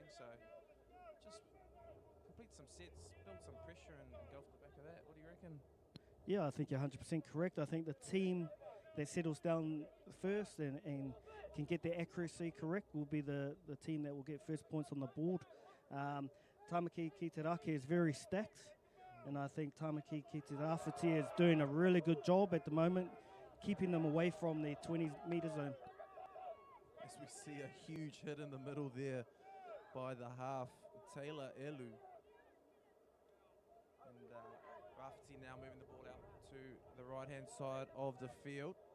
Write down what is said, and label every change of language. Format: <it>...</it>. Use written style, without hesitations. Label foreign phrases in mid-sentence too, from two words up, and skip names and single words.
<en>So just complete some sets, build some pressure, and go off the back of that. What do you reckon? Yeah, I think you're 100% correct. I think the team that settles down first and can get their accuracy correct will be the team that will get first points on the board. Tāmaki ki te Raki is very stacked, and I think Tāmaki ki te Rawhiti is doing a really good job at the moment, keeping them away from the 20-metre zone. As we see a huge hit in the middle there by the half, Taylor Elu. And Rawhiti now moving the ball out to the right-hand side of the field.</en>